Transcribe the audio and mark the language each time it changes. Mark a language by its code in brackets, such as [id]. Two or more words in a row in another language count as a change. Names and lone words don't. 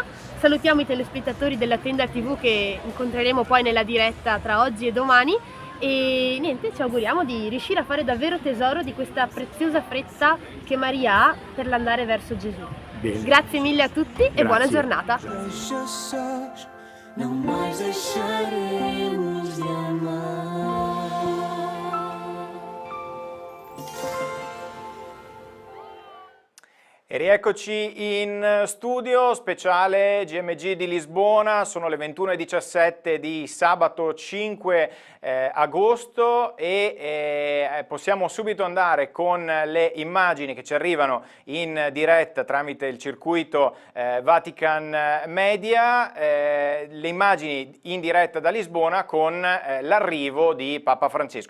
[it] Salutiamo i telespettatori della Tenda TV che incontreremo poi nella diretta tra oggi e domani. E niente, ci auguriamo di riuscire a fare davvero tesoro di questa preziosa fretta che Maria ha per l'andare verso Gesù. Bene. Grazie mille a tutti e buona giornata. [pt] Precious, não mais deixaremos de amar. [it] E rieccoci in studio, speciale GMG di Lisbona, sono le 21:17 di sabato 5 agosto e possiamo subito andare con le immagini che ci arrivano in diretta tramite il circuito Vatican Media, le immagini in diretta da Lisbona con l'arrivo di Papa Francesco.